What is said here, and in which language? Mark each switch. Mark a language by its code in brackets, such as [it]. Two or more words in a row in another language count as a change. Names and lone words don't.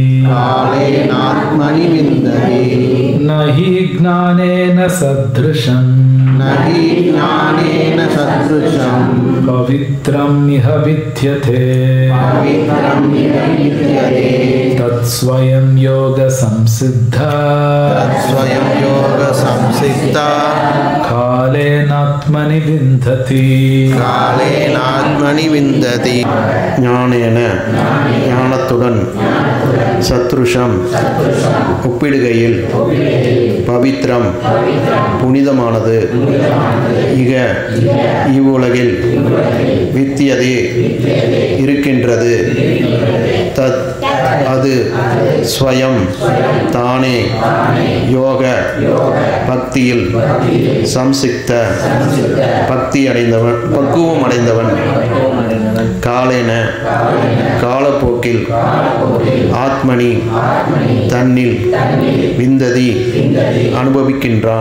[sa] नहि ज्ञानेन सदृशं पवित्रम् इह विद्यते तत् स्वयं योग संसिद्धः काले नात्मनि विन्दति. [ta] ஞானேன ஞானத்துடன் சத்ருஷம் ஒப்பிடுகையில் பவித்ரம் புனிதமானது இக இவ்வுலகில் வித்தியதே இருக்கின்றது தத் அது ஸ்வயம் தானே யோக பக்தியில் சம்சிக்த பக்தி அடைந்தவன் பக்குவம் அடைந்தவன் காலேன காலப்போக்கில் ஆத்மனி தன்னில் விந்ததி அனுபவிக்கின்றான்.